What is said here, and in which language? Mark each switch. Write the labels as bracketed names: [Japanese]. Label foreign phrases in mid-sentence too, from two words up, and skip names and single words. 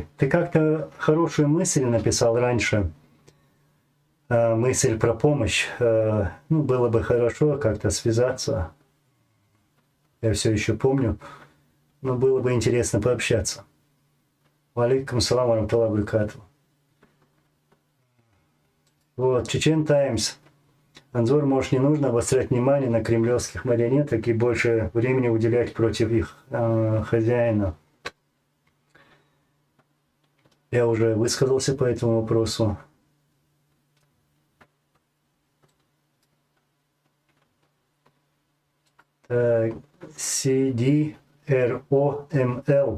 [Russian] Ты как-то хорошую мысль написал раньше. Мысль про помощь. Ну, было бы хорошо как-то связаться. Я все еще помню. Но было бы интересно пообщаться. [Arabic] وعليكم السلام وبركاته. [Russian] Вот, Чечен Таймс. Анзор, может, не нужно обострять внимание на кремлевских марионеток и больше времени уделять против их хозяина. Я уже высказался по этому вопросу. CDROML.